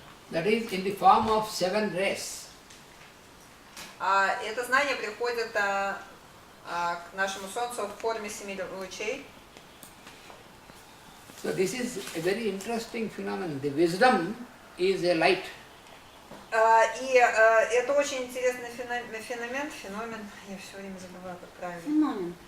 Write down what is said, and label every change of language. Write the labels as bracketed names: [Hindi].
[English] That is in the form of 7 rays. [Russian] Это знание приходит к нашему Солнцу в форме 7 лучей. [English] So this is a very interesting phenomenon. The wisdom is a light. [Russian] И это очень интересный феномен, я все время забываю, как правильно.